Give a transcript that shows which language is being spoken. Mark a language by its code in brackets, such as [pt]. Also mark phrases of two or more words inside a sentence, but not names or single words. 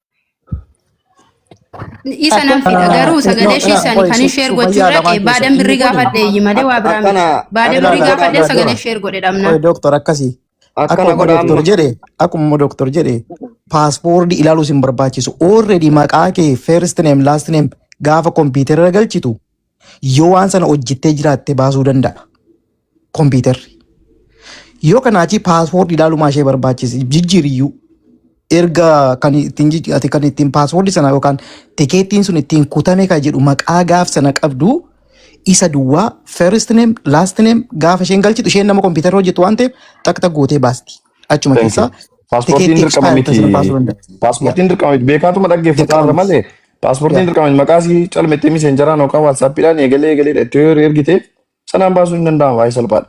[om] Isa nan fida garuu sagalee shiisan kan ishee ergochuu dhaqee baadan birrii gaafadhe malee waa biraa miti. Baadan birrii gaafadhe sagalee ishee ergodhe dhabna. Doktor akkasii. Akkuma doktor jedhe paaspoortii ilaaluu sin barbaachisu already maqaa kee [en] first name last name [om] gaafa kompiitara galchitu yoo waan sana hojjettee jiraatte baasuu danda'a kompiitarri. Yoo kanaachi paaspoortii ilaaluu maashee barbaachise jijjiiriyyuu erga kan ittiin paaswoordii sana yookaan tikeettiin sun ittiin kutame kan jedhu maqaa gaaf sana qabdu isa duwwaa [en] first name last name [om] gaafa isheen galchitu isheen nama kompiitara hojjetu waan ta'eef takka gootee baasti. Achuma keessaa Paaspoortiin dirqama miti. Paaspoortiin dirqama miti. Beekaatuma dhaggeeffataa irra malee paaspoortiin dirqama miti. Maqaa isii calmettee miseenjaraan yookaan waatsaappiidhaan eegalee itti ergitee sanaan baasuun hin danda'amu waa'ee salphaadha.